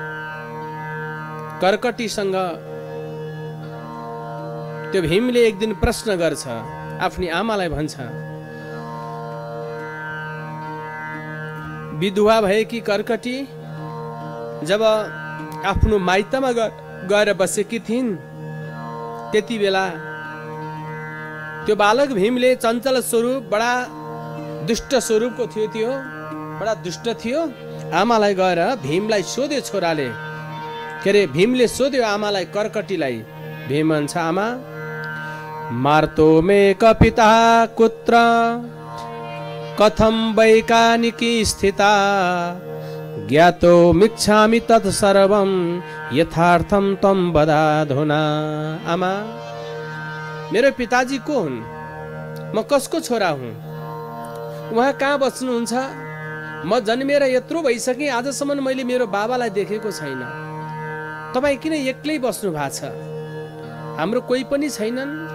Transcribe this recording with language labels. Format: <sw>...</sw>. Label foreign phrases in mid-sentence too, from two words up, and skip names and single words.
<ne>कर्कटीसँग त्यो भीमले एक दिन प्रश्न गर्छ, आफ्नी आमालाई भन्छ, विधवा भएकी कर्कटी जब आफ्नो माइतमा गएर बसेकी थिइन्, त्यति बेला त्यो बालक भीमले चञ्चल स्वरूप, बडा दुष्ट स्वरूपको थियो, त्यो बडा दुष्ट थियो। आमालाई गएर भीमलाई सोध्यो, छोराले के अरे भीमले सोध्यो आमालाई, कर्कटीलाई। भीम भन्छ, आमा</ne> <sa>मार्तो मे कपिता कुत्र कथम वैकानिकी स्थिता ज्ञातो मिच्छामि तत् सर्वं यथार्थम त्वं वदाधुना।</sa> <ne>आमा, मेरो पिताजी को हुन्? म कसको छोरा हुँ? उहाँ कहाँ बस्नुहुन्छ? म जन्मेर यत्रो भइसकेँ, आजसम्म मैले मेरो बाबालाई देखेको छैन। तपाईँ किन एक्लै बस्नु भएको छ? हाम्रो कोही पनि छैनन्?</ne>